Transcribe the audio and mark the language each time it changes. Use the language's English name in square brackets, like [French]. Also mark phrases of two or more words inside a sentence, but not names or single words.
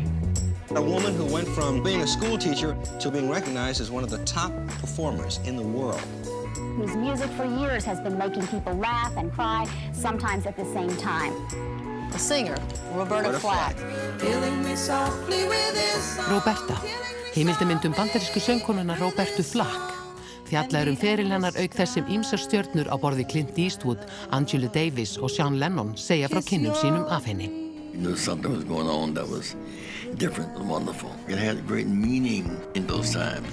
[English] A woman who went from being a school teacher to being recognized as one of the top performers in the world. Whose music for years has been making people laugh and cry, sometimes at the same time. A singer, Roberta Flack. Roberta, [Icelandic] heimildamynd bandarísku söngkonuna Robertu Flack. Fjallar feril hennar auk þess sem ýmsar stjörnur á borði Clint Eastwood, Angela Davis og Sean Lennon segja frá kynnum sínum af henni. [English] You knew something was going on that was different and wonderful. It had a great meaning in those times.